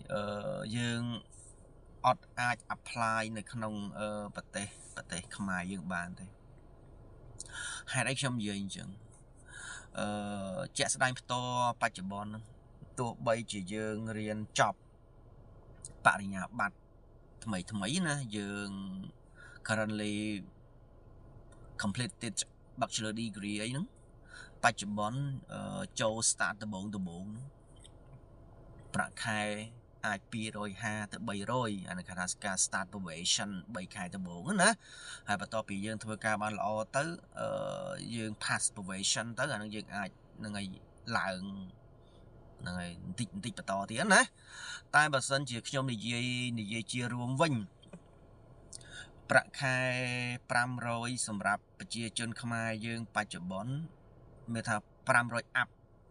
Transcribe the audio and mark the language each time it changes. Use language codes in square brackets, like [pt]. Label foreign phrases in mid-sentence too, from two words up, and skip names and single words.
[km] យើងអត់អាច apply នៅក្នុងប្រទេសខ្មែរយើងបានទេហេតុអីខ្ញុំនិយាយអញ្ចឹងជាក់ស្ដែងផ្ទាល់បច្ចុប្បន្នទោះបីជាយើងរៀនចប់បរិញ្ញាបត្រថ្មីណាយើង [en] currently completed bachelor degree [km] អីហ្នឹងបច្ចុប្បន្នចូល start ដំបូង ប្រាក់ខែអាច250ទៅ300អានេះគេថាការ [en] start probation [km] 3ខែដំបូងណាហើយបន្ទាប់ពីយើងធ្វើការបានល្អទៅយើង [en] pass probation [km] ទៅអានឹងយើងអាចនឹងឲ្យឡើងនឹងឲ្យបន្តិចបន្តទៀតណាតែបើសិនជាខ្ញុំនិយាយជារួមវិញប្រាក់ខែ500សម្រាប់ប្រជាជនខ្មែរយើងបច្ចុប្បន្នមានថា500 up